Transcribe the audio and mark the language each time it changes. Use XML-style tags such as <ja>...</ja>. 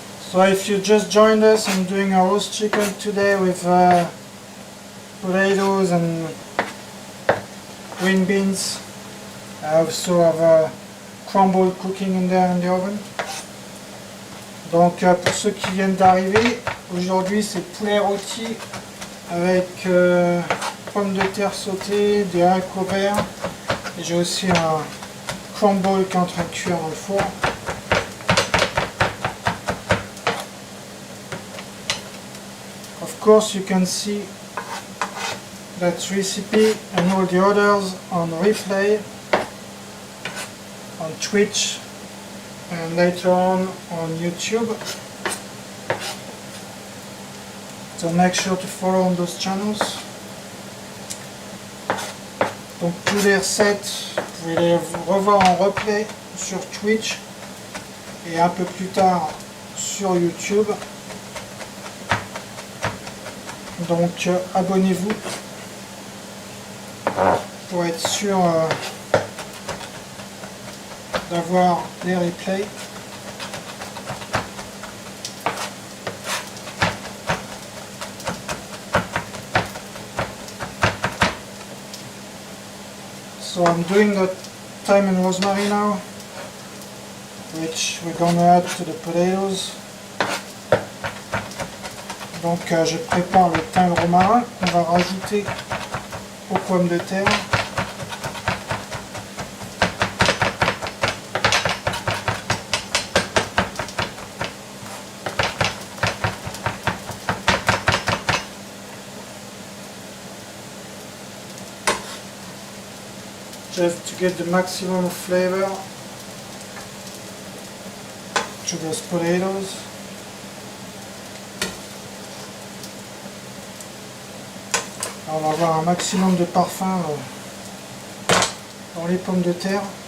<en>So if you just joined us, I'm doing a roast chicken today with potatoes and green beans. I also have a crumble cooking in there in the oven.</en> <fr>Donc pour ceux qui viennent d'arriver, aujourd'hui c'est poulet rôti avec pommes de terre sautées, des haricots verts. Et j'ai aussi un crumble qui est en train de cuire dans le four.</fr> <en>Of course, you can see that recipe and all the others on replay on Twitch and later on YouTube. So make sure to follow on those channels.</en> <fr>Donc tous les recettes, vous pouvez les revoir en replay sur Twitch et un peu plus tard sur YouTube. Donc abonnez-vous pour être sûr d'avoir les replays.</fr> <en>So I'm doing the thyme and rosemary now, which we're going to add to the potatoes.</en> <fr>Donc je prépare le thym et le romarin qu'on va rajouter aux pommes de terre.</fr> <en>Just to get the maximum flavor to those potatoes.</en> <fr>On va avoir un maximum de parfum dans les pommes de terre.</fr>